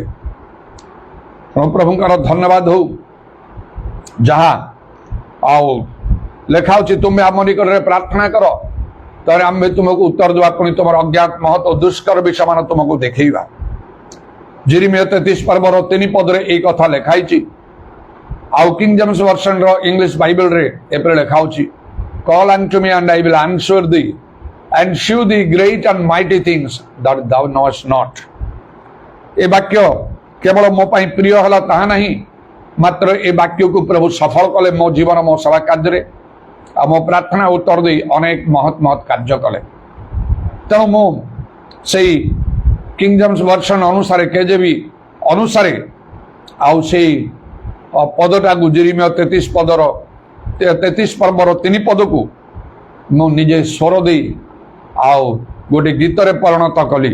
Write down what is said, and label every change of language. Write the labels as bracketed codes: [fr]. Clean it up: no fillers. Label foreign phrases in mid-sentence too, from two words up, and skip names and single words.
[or] ପ୍ରଭୁଙ୍କର ଧନ୍ୟବାଦ ହଉ, ଯାହା ଆଉ ଲେଖା ହେଉଛି, ତୁମେ ଆମ ନିକଟରେ ପ୍ରାର୍ଥନା କର, ତାହେଲେ ଆମେ ତୁମକୁ ଉତ୍ତର ଦେବା, ପୁଣି ତୁମର ଅଜ୍ଞାତ ମହତ୍ଵ ଦୁଷ୍କର ବିଷୟମାନ ତୁମକୁ ଦେଖେଇବା। ଯେରେମିୟା 33 ପର୍ବର 3 ପଦରେ ଏଇ କଥା ଲେଖା ହେଇଛି। ଆଉ କିଙ୍ଗ ଜେମ୍ସ ଭର୍ସନର ଇଂଲିଶ ବାଇବେଲରେ ଏପରି ଲେଖା ହେଉଛି, [en] କଲ୍ unto me and I will answer thee and shew thee great and mighty things that thou knowest not. [or] ଏ ବାକ୍ୟ କେବଳ ମୋ ପାଇଁ ପ୍ରିୟ ହେଲା ତାହା ନାହିଁ, ମାତ୍ର ଏ ବାକ୍ୟକୁ ପ୍ରଭୁ ସଫଳ କଲେ ମୋ ଜୀବନ, ମୋ ସେବା କାର୍ଯ୍ୟରେ, ଆଉ ମୋ ପ୍ରାର୍ଥନା ଉତ୍ତର ଦେଇ ଅନେକ ମହତ୍ ମହତ୍ କାର୍ଯ୍ୟ କଲେ। ତେଣୁ ମୁଁ ସେଇ କିଙ୍ଗ ଜେମ୍ସ ଭର୍ସନ ଅନୁସାରେ, କେଜେଭି ଅନୁସାରେ, ଆଉ ସେଇ ପଦଟାକୁ ଯେରେମିୟା 33 ପର୍ବର 3 ପଦକୁ ମୁଁ ନିଜେ ସ୍ୱର ଦେଇ ଆଉ ଗୋଟେ ଗୀତରେ ପରିଣତ କଲି।